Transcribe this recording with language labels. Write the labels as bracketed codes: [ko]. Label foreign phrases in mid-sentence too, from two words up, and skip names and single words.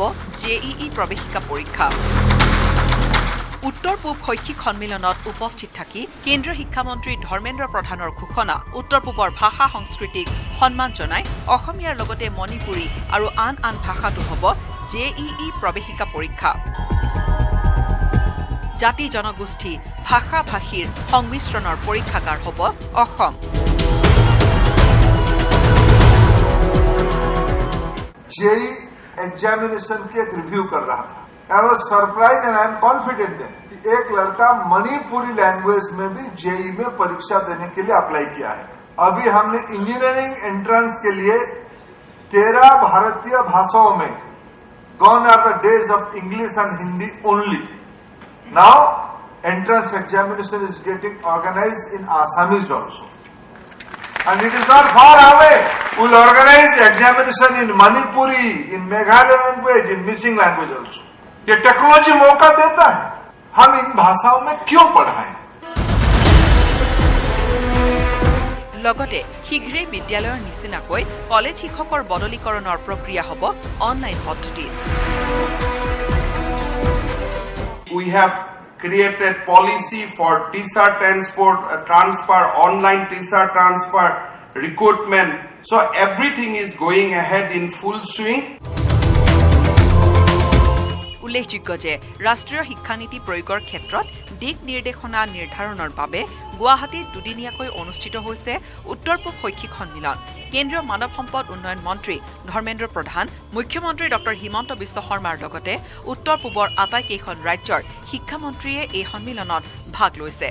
[as] জেইই প্ৰৱেশিকা পৰীক্ষা উত্তৰ পূব শৈক্ষিক সন্মিলনত উপস্থিত থাকি কেন্দ্ৰীয় শিক্ষামন্ত্ৰী ধৰ্মেন্দ্ৰ প্ৰধানৰ ঘোষণা উত্তৰ পূবৰ ভাষা সংস্কৃতিক সন্মান জনাই অসমীয়াৰ লগতে মণিপুৰী আৰু আন আন ভাষাটো হ'ব জেইই প্ৰৱেশিকা পৰীক্ষা জাতি জনগোষ্ঠী ভাষা ভাষীৰ সংমিশ্ৰণৰ পৰীক্ষাগাৰ হ'ব অসম [hi] जेई एग्जामिनेशन की एक रिव्यू कर रहा था [en] I was surprise and I am confident that [hi] कि एक लड़का मणिपुरी लैंग्वेज में भी जेई में परीक्षा देने के लिए अप्लाई किया है अभी हमने [en] engineering entrance [hi] के लिए 13 भारतीय भाषाओं में [en] Gone are the days of English and Hindi only. Now, entrance examination is getting organized in Assamese also. And it is not far away. We will organize examination in Manipuri, in Meghalaya language, in missing language also. [hi] ये टेक्नोलॉजी मौका देता है, हम इन भाषाओं में क्यों पढ़ाएं? [as] লগতে শীঘ্ৰেই বিদ্যালয়ৰ নিচিনাকৈ কলেজ শিক্ষকৰ বদলীকৰণৰ প্ৰক্ৰিয়া হ'ব অনলাইন পদ্ধতিত। [en] We have created policy for teacher transfer, online teacher transfer, recruitment. So everything is going ahead in full swing. [as] উল্লেখযোগ্য যে ৰাষ্ট্ৰীয় শিক্ষানীতি প্ৰয়োগৰ ক্ষেত্ৰত দিক নিৰ্দেশনা নিৰ্ধাৰণৰ বাবে গুৱাহাটীত দুদিনীয়াকৈ অনুষ্ঠিত হৈছে উত্তৰ পূব শৈক্ষিক সন্মিলন। কেন্দ্ৰীয় মানৱ সম্পদ উন্নয়ন মন্ত্ৰী ধৰ্মেন্দ্ৰ প্ৰধান, মুখ্যমন্ত্ৰী ডক্টৰ হিমন্ত বিশ্ব শৰ্মাৰ লগতে উত্তৰ পূবৰ আটাইকেইখন ৰাজ্যৰ শিক্ষামন্ত্ৰীয়ে এই সন্মিলনত ভাগ লৈছে।